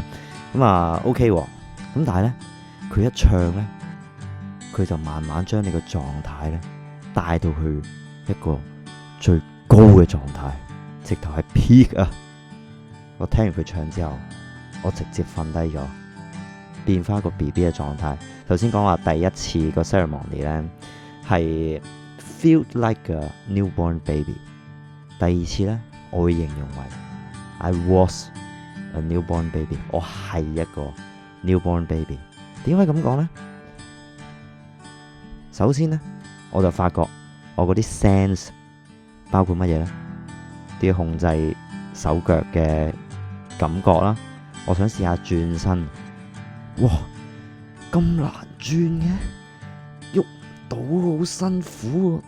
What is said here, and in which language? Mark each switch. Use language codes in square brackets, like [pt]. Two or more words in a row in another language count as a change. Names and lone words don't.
[yue] 咁啊 OK 喎。咁但係咧，佢一唱咧，佢就慢慢將你個狀態咧帶到去一個最高嘅狀態，直頭係 peak 啊！我聽完佢唱之後，我直接瞓低咗，變翻個 BB 嘅狀態。頭先講話第一次個 ceremony 咧係 [en] feel like a newborn baby， [yue] 第二次咧我會形容為 [en] I was a newborn baby， [yue] 我係一個 [en] Newborn baby， [yue] 點解咁講呢？首先呢，我就發覺我嗰啲 sense 包括乜嘢呢？啲控制手腳嘅感覺啦，我想試下轉身，哇，咁難轉嘅，喐到好辛苦啊！